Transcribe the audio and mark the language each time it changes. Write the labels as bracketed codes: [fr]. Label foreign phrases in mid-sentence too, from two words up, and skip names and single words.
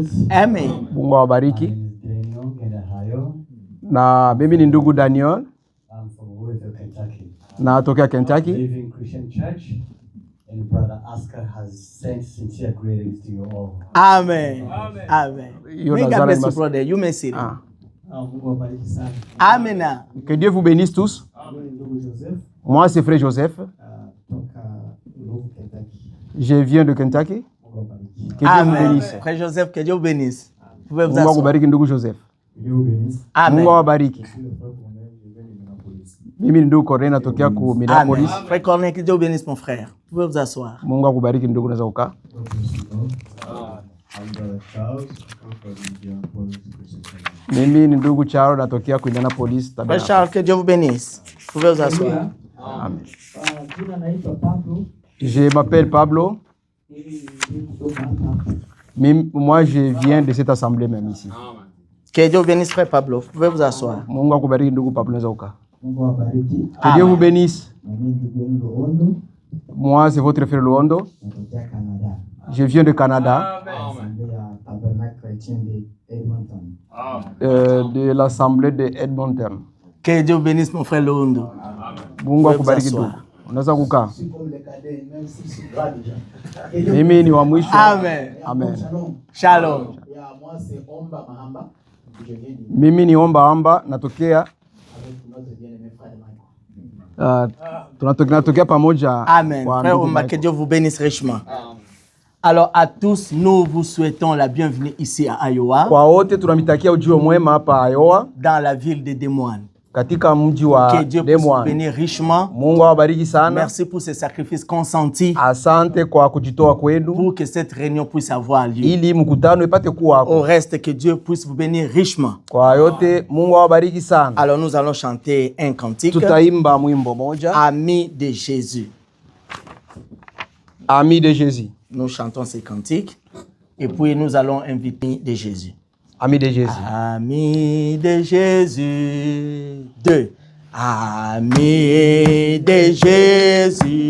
[sw] Amen. Mungu [en] My [sw] awabariki. [en] name is Daniel in Ohio. [sw] Na mimi ni ndugu Daniel [en] I'm from Louisville, Kentucky. [sw] na tokea [en] I [sw] Kentucky. [en] live in Christian Church, and Brother Oscar has sent sincere greetings to you all. Amen. Amen. [sw] Hiyo [en] May God [sw] nadhani [en] bless you, mas- brother. You may sit. Ah. [sw] Mungu awabariki sana. Amen. [fr] Que Dieu vous bénisse tous. [sw] Mimi ni ndugu Joseph, [fr] Moi c'est frère Joseph. [sw] toka Louisville, Kentucky. [fr] Je viens de Kentucky. [sw] Mungu awabariki. [fr] Que Dieu vous Amen. bénisse. Frère Joseph, que Dieu vous bénisse. Vous pouvez vous [sw] Mungu [fr] asseoir. [sw] akubariki ndugu Joseph. [fr] Dieu vous bénisse. Amen. [sw] Mungu awabariki. [fr] Je suis le frère Corneille, je viens de Minneapolis. [sw] Mimi ni ndugu Corneille natokea ku Amen. Minneapolis. [fr] Frère Corneille, que Dieu vous bénisse mon frère. Vous pouvez vous asseoir. [sw] Mungu akubariki ndugu, naweza kukaa. [en] God bless you all. I'm Brother Charles. I come from Indianapolis, Christian Church. [sw] Mimi ni ndugu Charo natokea ku Indianapolis. [fr] Frère [en] Tabernacle. [fr] Charles, que Dieu vous bénisse. Vous pouvez vous asseoir. Amen. [sw] Jina naitwa Pablo. [fr] Je m'appelle Pablo. Moi je viens de cette assemblée même ici. Que Dieu vous bénisse, frère Pablo. Vous pouvez vous asseoir. [sw] Mungu akubariki ndugu Pablo, naweza kukaa. Mungu awabariki. [fr] Que Dieu vous bénisse. [sw] Na mimi ndugu yenu Luondo, [fr] Moi c'est votre frère Luondo. [sw] natokea Canada. [fr] Je viens de Canada, [sw] Assemblée ya Tabernacle Chrétien de Edmonton. [fr] de l'assemblée de Edmonton. Que Dieu vous bénisse, mon frère Londo. [sw] Mungu akubariki ndugu. Unaweza kukaa. Mimi ni wa mwisho. Amen. Amen. Shalom. [fr] Moi, c'est Omba Mahamba. Je viens du [sw] Mimi ni omba natokea [fr] avec notre bien-aimé frère Michael. [sw] tunatokea pamoja. Amen. kwa [fr] Frère [sw] ndugu Omba, [fr] que Michael. Dieu vous bénisse richement. Alors, à tous, nous vous souhaitons la bienvenue ici à Iowa, [sw] Kwa wote tunamitakia ujio mwema hapa Iowa, [fr] dans la ville de Des Moines. [sw] katika mji [fr] Que [sw] wa [fr] Dieu [sw] Des [fr] puisse vous [sw] Moines. [fr] bénir richement. [sw] Mungu awabariki sana. [fr] Merci pour ces sacrifices consentis [sw] Asante kwa kujitoa kwenu [fr] pour que cette réunion puisse avoir lieu. [sw] ili mkutano ipate kuwa [fr] Au reste, que Dieu puisse vous bénir richement. [sw] kwa yote. Mungu awabariki sana. [fr] Alors, nous allons chanter un cantique. [sw] Tutaimba mwimbo moja, [fr] Amis de Jésus. Amis de Jésus. Nous chantons ces cantiques et puis nous allons inviter de Jésus. Amis de Jésus. Amis de Jésus. 2. Amis de Jésus.